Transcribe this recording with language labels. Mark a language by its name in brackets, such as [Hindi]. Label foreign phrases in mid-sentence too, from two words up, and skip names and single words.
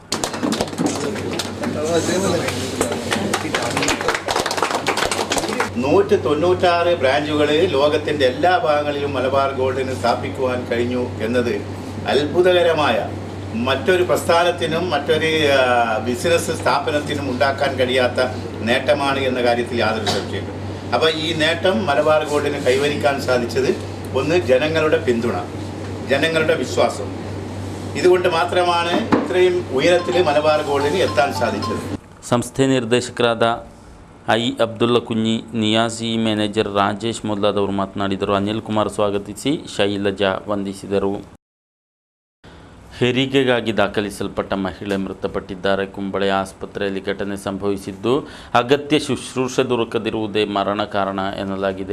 [Malayalam] 196 ബ്രാഞ്ചുകൾ ലോകത്തിൻ്റെ എല്ലാ ഭാഗങ്ങളിലും മലബാർ ഗോൾഡിന് സ്ഥാപിക്കുവാൻ കഴിഞ്ഞു എന്നത് അത്ഭുതകരമായ മറ്റൊരു പ്രസ്ഥാനത്തിനും മറ്റൊരു ബിസിനസ് സ്ഥാപനത്തിനും ഉണ്ടാക്കാൻ കഴിയാത്ത നേട്ടമാണ് എന്ന കാര്യത്തിൽ യാതൊരു സംശയമില്ല. അപ്പോൾ ഈ നേട്ടം മലബാർ ഗോൾഡിന് കൈവരിക്കാൻ സാധിച്ചത് ഒന്ന് ജനങ്ങളുടെ പിന്തുണ, ജനങ്ങളുടെ വിശ്വാസം. ഇതുകൊണ്ട് മാത്രമാണ് ഇത്രയും ഉയരത്തിൽ മലബാർ ഗോൾഡിന് എത്താൻ സാധിച്ചത്. [Kannada] ಸಂಸ್ಥೆ ನಿರ್ದೇಶಕರಾದ I ಅಬ್ದುಲ್ಲಾ ಕುഞ്ഞಿ, ನಿಯಾಜಿ, ಮ್ಯಾನೇಜರ್ ರಾಜೇಶ್ ಮೊದಲಾದವರು ಮಾತನಾಡಿದರು. ಅನಿಲ್ ಕುಮಾರ್ ಸ್ವಾಗತಿಸಿ ಶೈಲಜಾ ವಂದಿಸಿದರು. ಹೆರಿಗೆಗಾಗಿ ದಾಖಲಿಸಲ್ಪಟ್ಟ ಮಹಿಳೆ ಮೃತಪಟ್ಟಿದ್ದಾರೆ. ಕುಂಬಳೆ ಆಸ್ಪತ್ರೆಯಲ್ಲಿ ಘಟನೆ ಸಂಭವಿಸಿದ್ದು ಅಗತ್ಯ ಶುಶ್ರೂಷೆ ದೊರಕದಿರುವುದೇ ಮರಣ ಕಾರಣ ಎನ್ನಲಾಗಿದೆ.